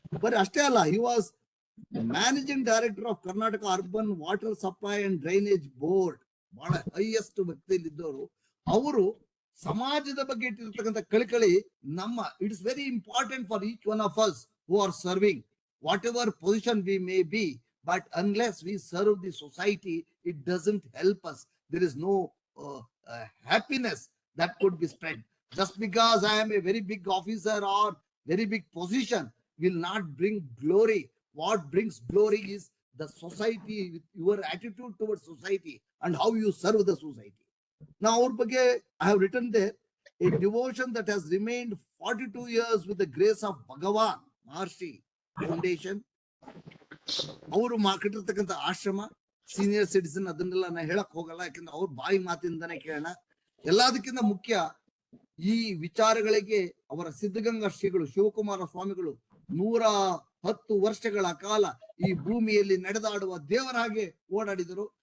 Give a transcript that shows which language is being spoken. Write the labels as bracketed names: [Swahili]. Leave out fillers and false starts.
[Kannada] ಬರೀ ಅಷ್ಟೇ ಅಲ್ಲ, [English] He was managing director of Karnataka urban water supply and drainage board. [Kannada] ಬಹಳ ಹೈಯೆಸ್ಟ್ ವ್ಯಕ್ತಿಯಲ್ಲಿದ್ದವರು ಅವರು. ಸಮಾಜದ ಬಗ್ಗೆ ಇಟ್ಟಿರ್ತಕ್ಕಂಥ ಕಳಕಳಿ ನಮ್ಮ, [English] It's very important for each one of us who are serving whatever position we may be. But unless we serve the society, it doesn't help us. There is no happiness that could be spread. Just because I am a very big officer or very big position will not bring glory. What brings glory is the society, with your attitude towards society and how you serve the society. Now, our ಬಗ್ಗೆ I have written there a devotion that has remained 42 years with the grace of Bhagavan Maharshi Foundation. [Kannada] ಅವರು ಕಟ್ಟಿರ್ತಕ್ಕಂಥ ಆಶ್ರಮ, senior citizen, ಅದನ್ನೆಲ್ಲ ನಾ ಹೇಳಕ್ ಹೋಗಲ್ಲ, ಯಾಕಂದ್ರೆ ಅವ್ರ ಬಾಯಿ ಮಾತಿಂದಾನೆ ಕೇಳೋಣ. ಎಲ್ಲದಕ್ಕಿಂತ ಮುಖ್ಯ ಈ ವಿಚಾರಗಳಿಗೆ ಅವರ ಸಿದ್ಧಗಂಗಾ ಶ್ರೀಗಳು ಶಿವಕುಮಾರ ಸ್ವಾಮಿಗಳು 110 ವರ್ಷಗಳ ಕಾಲ ಈ ಭೂಮಿಯಲ್ಲಿ ನಡೆದಾಡುವ ದೇವರ ಹಾಗೆ ಓಡಾಡಿದರು.